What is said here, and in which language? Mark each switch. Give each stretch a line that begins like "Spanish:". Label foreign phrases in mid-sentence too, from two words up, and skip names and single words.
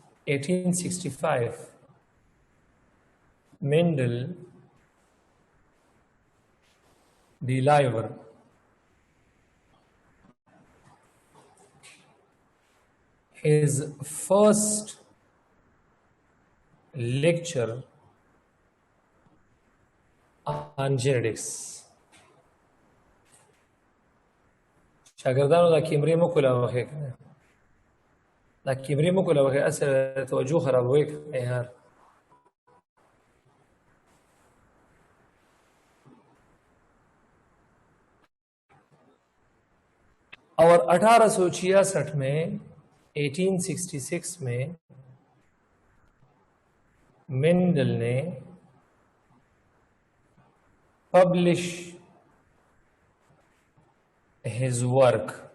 English: 1865, Mendel delivered his first lecture on genetics.
Pashto: شاگردانو دا کیمرې مو کوله وخې کنه دا کیمرې مو کوله وخې اصل توجه خرابوي کنه یار.
Urdu: اور 1866 میں 1866 میں مینڈل نے
English: publish his work,